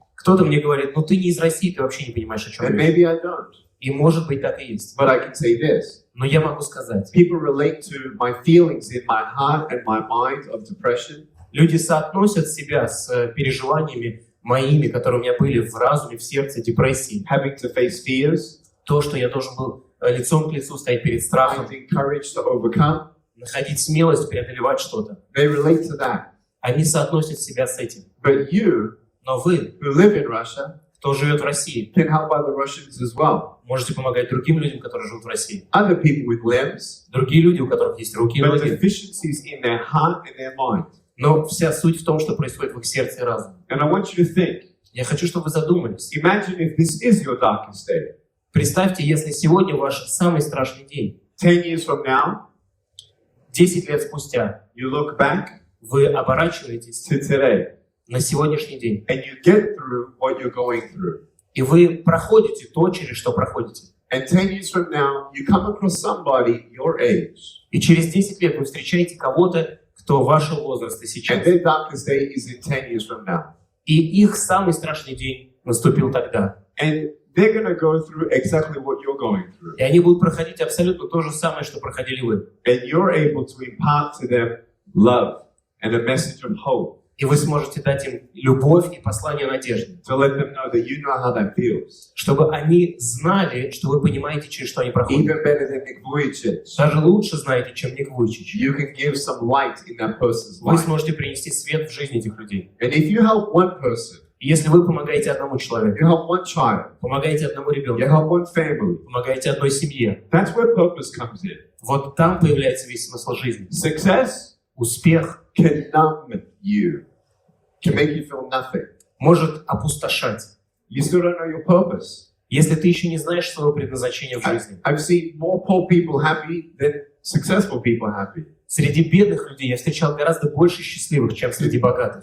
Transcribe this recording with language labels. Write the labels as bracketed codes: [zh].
[ru] Кто-то мне говорит, ну ты не из России, ты вообще не понимаешь, о чем [en] And [ru] речь. [en] maybe I don't. [ru] И может быть так и есть. [en] But I can say this. [ru] Но я могу сказать, [en] People relate to my feelings in my heart and my mind of depression. [ru] люди соотносят себя с переживаниями моими, которые у меня были в разуме, в сердце, депрессии. [en] Having to face fears, [ru] То, что я должен был лицом к лицу стоять перед страхом, [en] finding courage to overcome. [ru] находить смелость, преодолевать что-то. [en] They relate to that. [ru] Они соотносят себя с этим. [en] But you, [ru] Но вы, [en] who live in Russia, [ru] кто живет в России, [en] can help other Russians as well. [ru] можете помогать другим людям, которые живут в России. [en] Other people with limbs, [ru] Другие люди, у которых есть руки и [en] but [ru] ноги. [en] deficiencies in their heart and their mind. [ru] Но вся суть в том, что происходит в их сердце и разуме. [en] And I want you to think, [ru] Я хочу, чтобы вы задумались. [en] imagine if this is your darkest day. [ru] Представьте, если сегодня ваш самый страшный день, [en] 10 years from now, [ru] 10 лет спустя, [en] you look back [ru] вы оборачиваетесь [en] to today [ru] на сегодняшний день, [en] and you get through what you're going through. [ru] и вы проходите то, через что проходите. [en] And 10 years from now, you come across somebody your age, [ru] И через 10 лет вы встречаете кого-то, кто вашего возраста [en] and [ru] сейчас. [en] their darkest day is in 10 years from now. [ru] И их самый страшный день наступил тогда. [en] And they're going to go through exactly what you're going through. [ru] И они будут проходить абсолютно то же самое, что проходили вы. [en] And you're able to impart to them love and a message of hope, [ru] И вы сможете дать им любовь и послание надежды, [en] to let them know that you know how that feels. [ru] чтобы они знали, что вы понимаете, через что они проходят. [en] Even better than Ник Вуи. [ru] Даже лучше знаете, чем Ник Вуи. [en] You can give some light in that person's [ru] Вы [en] life. [ru] сможете принести свет в жизнь этих людей. [en] And if you help one person, [ru] И если вы помогаете одному [en] you [ru] человеку, [en] help one child, [ru] помогаете одному [en] you [ru] ребенку, [en] help one family, [ru] помогаете одной семье, [en] that's where purpose comes in. [ru] вот там появляется весь смысл жизни. [en] Success [ru] Успех [en] can numb you, can make you feel nothing. [ru] может опустошать, [en] You still don't know your purpose. [ru] если ты еще не знаешь своего предназначения в жизни. [en] I've seen more poor people happy than successful people happy, [ru] Среди бедных людей я встречал гораздо больше счастливых, чем среди богатых.